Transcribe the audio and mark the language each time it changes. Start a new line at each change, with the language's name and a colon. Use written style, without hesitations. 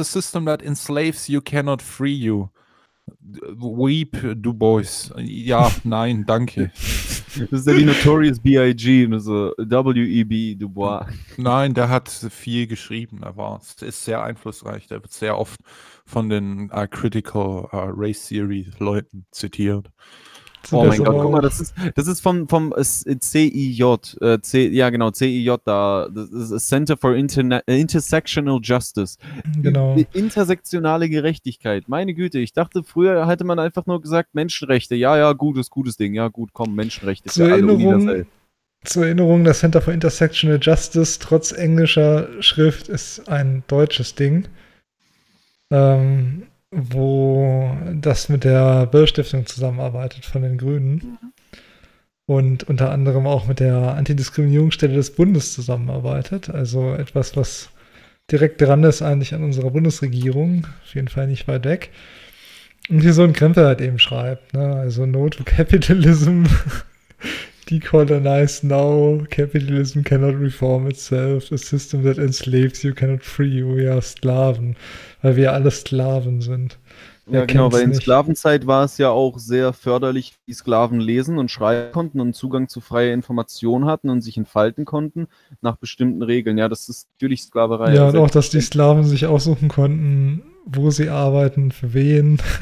English: A system that enslaves you cannot free you.
German: Weep, du Bois. Ja, nein, danke. Das ist ja die Notorious B.I.G. Also W.E.B. Du Bois. Nein, der hat viel geschrieben. Ist sehr einflussreich. Der wird sehr oft von den Critical Race Theory Leuten zitiert. Oh mein Gott, guck mal, das ist vom CIJ, CIJ da, das ist Center for Intersectional Justice. Genau. Intersektionale Gerechtigkeit, meine Güte, ich dachte, früher hätte man einfach nur gesagt, Menschenrechte, ja, gutes Ding, ja gut, komm, Menschenrechte. Zur Erinnerung, das Center for Intersectional Justice, trotz englischer Schrift, ist ein deutsches Ding. Wo das mit der Böll-Stiftung zusammenarbeitet von den Grünen und unter anderem auch mit der Antidiskriminierungsstelle des Bundes zusammenarbeitet. Also etwas, was direkt dran ist eigentlich an unserer Bundesregierung, auf jeden Fall nicht weit weg. Und hier so ein Krempel halt eben schreibt, ne?
English: Also no to capitalism, decolonize now, capitalism cannot reform itself, a system that enslaves you cannot free you, we are Sklaven.
German: Weil wir alle Sklaven sind. Ja, genau, weil in Sklavenzeit war es ja auch sehr förderlich, die Sklaven lesen und schreiben konnten und Zugang zu freier Information hatten und sich entfalten konnten nach bestimmten Regeln. Ja, das ist natürlich Sklaverei. Ja, und auch, dass die Sklaven sich aussuchen konnten, wo sie arbeiten, für wen.